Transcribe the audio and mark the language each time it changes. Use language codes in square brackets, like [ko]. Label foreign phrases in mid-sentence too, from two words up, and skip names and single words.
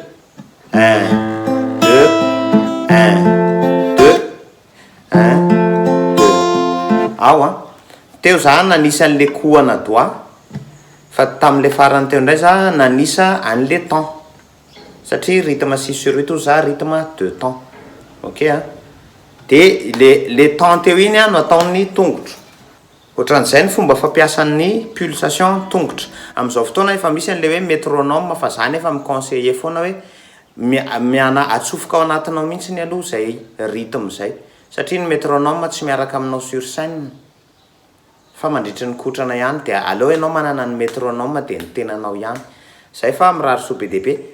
[mg] 1 2 1 2 1 2 ao teo za nanisa an'le kohana doa fa tamin'le farany teo indray za nanisa an'le temps satria rythme 6/8 za [fr] rythme 2 temps [mg] ok de le temps teo iny no ataon'ny tongotra ohatran'izay ny fomba fampiasan'ny pulsation tongotra amin'izao fotoana efa misy an'le hoe métronome fa zany efa miconseiller foana hoe miana atsofoka ao anatinao mihitsy ny aloha zay rythme zay satria ny métronome tsy miaraka aminao [fr] sur scène [mg] fa mandritry ny kotrana ihany de aleo ianao manana ny métronome de ny tenanao ihany zay fa mirary soa be dehibe